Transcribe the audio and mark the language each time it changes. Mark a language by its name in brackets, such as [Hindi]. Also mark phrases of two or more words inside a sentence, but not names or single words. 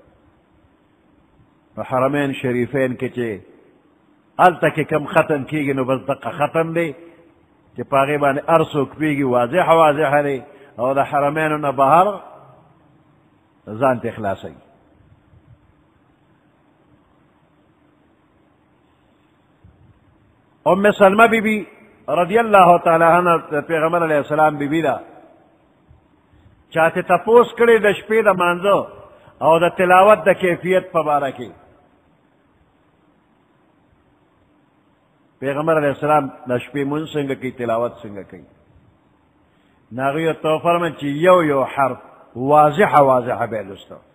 [Pashto] په حرمین شریفین کې چې هلته کې کم ختم کېږي، نو بس دقه ختم دی چې په هغې باندې هر څوک پوهېږي، واضحه واضحه دی، او د حرمینو نه بهر ځان ته خلاصوي. ام سلمہ بی بی [Arabic] رضی اللہ تعالی عنہ [Pashto] پیغمبر [Arabic] علیہ السلام [Pashto] بی بی دا، چاته تپوس کړي د شپې د مانځه او د تلاوت د کیفیت په باره کې. پیغمبر [Arabic] علیہ السلام [Pashto] د شپې مونځ څنګه کوي، تلاوت څنګه کوي؟ نو هغوی ورته وفرمایل چې یو یو حرف واضحه واضحه به یې لوسته.